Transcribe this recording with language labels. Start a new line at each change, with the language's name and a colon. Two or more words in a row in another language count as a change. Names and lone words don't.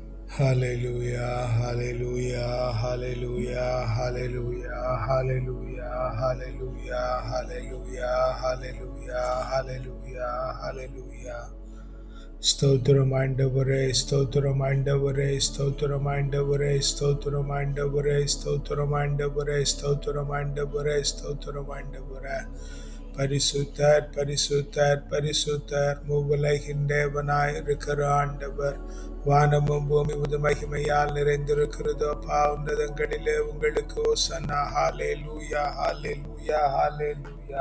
English: Hallelujah, hallelujah, hallelujah, hallelujah, hallelujah, hallelujah, hallelujah, hallelujah, hallelujah, hallelujah.
Tamil: ஸ்தோத்திரம் ஆண்டவரே, ஸ்தோத்திரம் ஆண்டவரே, ஸ்தோத்திரம் ஆண்டவரே, ஸ்தோத்திரம் ஆண்டவரே, ஸ்தோத்திரம் ஆண்டவரே, ஸ்தோத்திரம் ஆண்டவரே, ஸ்தோத்திரம் ஆண்டவரே. பரிசுத்தர் பரிசுத்தர் பரிசுத்தர் மூவுலகின் தேவனாய் இருக்கிற ஆண்டவர். வானமும் பூமி உமது மகிமையால் நிறைந்திருக்கிறது. அப்பா, உன்னதங்களிலே உங்களுக்கு ஓசன்னா. ஹalleluya, ஹalleluya, ஹalleluya.